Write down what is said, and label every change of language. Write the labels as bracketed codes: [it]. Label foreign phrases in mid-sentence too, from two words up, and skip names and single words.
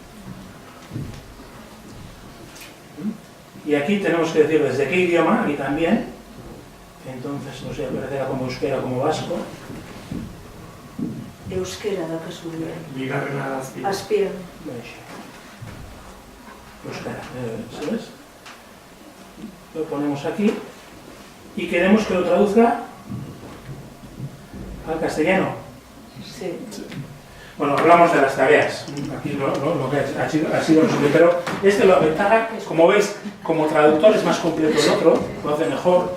[es] Y aquí tenemos que decir desde qué idioma, aquí también. Entonces, no sé, aparecerá como euskera o como vasco. [eu] Euskera da kasualidad. Bigarrena azpian. Azpian. [es] Euskera, ¿sabes? Lo ponemos aquí y queremos que lo traduzca al castellano. Sí. Bueno, hablamos de las tareas. Aquí lo que ha sido resumido, pero la ventaja, como veis, como traductor es más completo el otro, lo hace mejor.